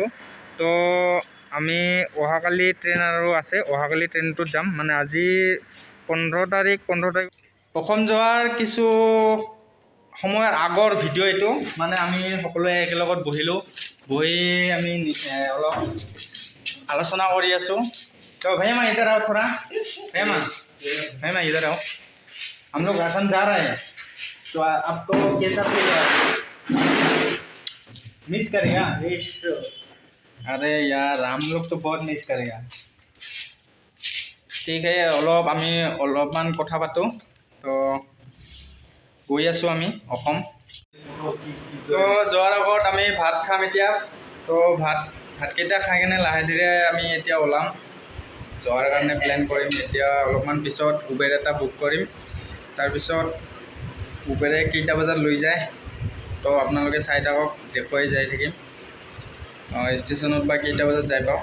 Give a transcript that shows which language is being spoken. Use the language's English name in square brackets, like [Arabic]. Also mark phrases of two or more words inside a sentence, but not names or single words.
[Assamese] তো আমি অহাকালি ট্ৰেইন আৰু আছে, অহাকালি ট্ৰেইনটোত যাম। মানে আজি 15 তাৰিখ অসম যোৱাৰ কিছু সময়ৰ আগৰ ভিডিঅ' এইটো। মানে আমি সকলোৱে একেলগত বহি আমি অলপ আলোচনা কৰি আছোঁ। [Hindi] तो भैया इधर आओ थोड़ा, भैया इधर आओ। हम लोग राशन जा रहे हैं, तो आपको कैसा फील है? मिस करेगा? अरे यार हम लोग तो बहुत मिस करेगा। ठीक है, [Assamese] অলপমান কথা পাতো। তো গৈ আছোঁ আমি অসম। তো যোৱাৰ আগত আমি ভাত খাম এতিয়া। তো ভাতকেইটা খাই কিনে লাহে ধীৰে আমি এতিয়া ওলাম, যোৱাৰ কাৰণে প্লেন কৰিম। এতিয়া অলপমান পিছত উবেৰ এটা বুক কৰিম, তাৰপিছত উবেৰে কেইটা বজাত লৈ যায় তো আপোনালোকে চাই থাকক, দেখুৱাই যাই থাকিম ষ্টেচনত বা কেইটা বজাত যাই পাওঁ।